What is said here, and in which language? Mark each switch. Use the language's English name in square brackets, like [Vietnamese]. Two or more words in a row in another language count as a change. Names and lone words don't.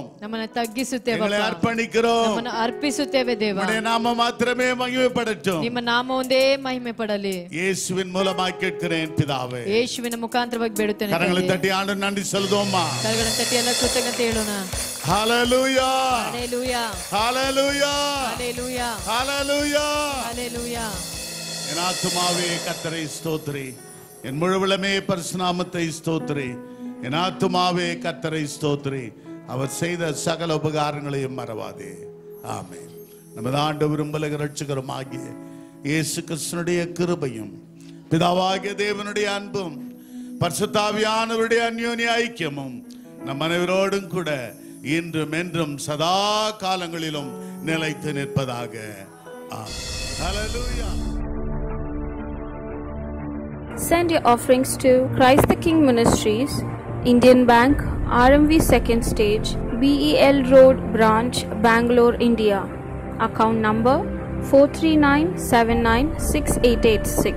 [Kannada] ನಮ್ಮನ್ನ ತಗ್ಗಿಸುತ್ತೇವೆ, [Tamil] எங்களை அர்ப்பணிக்கிறோம். [Kannada] ನಮ್ಮನ್ನ ಅರ್ಪಿಸುತ್ತೇವೆ ದೇವ. [Tamil] உம்முடைய நாம மாத்திரமே மகிமைப்படட்டும். [Kannada] ನಿಮ್ಮ ನಾಮ ಒಂದೇ ಮಹಿಮೆ ಪಡಲಿ. [Tamil] இயேசுவின் மூலமாய் கேட்கிறேன் பிதாவே. [Kannada] ಯೇಸುವಿನ ಮುಖಾಂತರವಾಗಿ ಬೇಡುತ್ತೇನೆ. [Tamil] கரங்களை தட்டி ஆண்டவருக்கு நன்றி செலுத்துவோமா? [Kannada] ಕರಗಳನ್ನು ತಟ್ಟಿ ಎಲ್ಲ ಕೃತಜ್ಞತೆ ಹೇಳೋಣ. [Tamil] ஹல்லேலூயா. ஹalleluya. ஹல்லேலூயா. ஹalleluya. ஹல்லேலூயா. ஹalleluya. என் ஆத்துமாவே கர்த்தரை ஸ்தோத்திரி, என் முழுவலமே பரிசுத்த நாமத்தை ஸ்தோத்திரி. என் ஆத்துமாவே கர்த்தரை ஸ்தோத்திரி, அவர் செய்த சகல உபகாரங்களையும் மறவாதே. ஆமென். நமது ஆண்டவரும் இரட்சகரும் ஆகிய இயேசு கிறிஸ்துவினுடைய கிருபையும் பிதாவாகிய தேவனுடைய அன்பும் பரிசுத்தாவியானவருடைய அந்யோன்ய ஐக்கியமும் நம் அனைவரோடும் கூட இன்றும் என்றும் சதா காலங்களிலும் நிலைத்து நிற்பதாக. ஆமென். ஹல்லேலூயா. [English] Send your offerings to Christ the King Ministries, Indian Bank, RMV 2nd Stage, BEL Road Branch, Bangalore, India. Account number 439796886.